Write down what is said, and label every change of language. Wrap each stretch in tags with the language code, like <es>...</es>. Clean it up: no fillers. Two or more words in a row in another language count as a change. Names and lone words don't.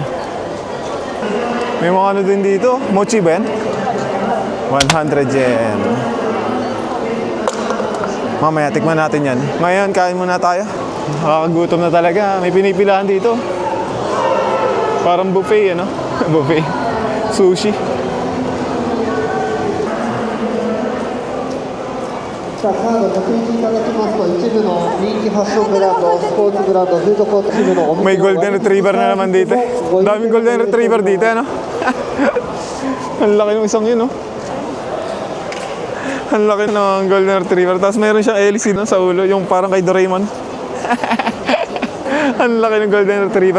<tl>May mga ano din dito. Mochi ba yan? 100 yen. Mamaya, tikman natin yan. Ngayon, kain muna tayo. Nakakagutom na talaga. May pinipilahan dito. Parang buffet, ano? Buffet. Sushi.</tl> <ja>さあカードご提示いただきますと一部の人気ファッションブランド、スポーツブランド、フードコート支部のお店</ja> <tl>May</tl> <en>golden retriever</en> <tl>na naman dito. Daming</tl> <en>golden retriever</en> <tl>dito, ano? Ang laki ng isang yun, no? Ang laki ng</tl> <en>golden retriever.</en> <tl>Tapos mayroon siyang LC no, sa ulo, yung parang kay Doraemon. Ang laki ng</tl> <en>golden retriever.</en>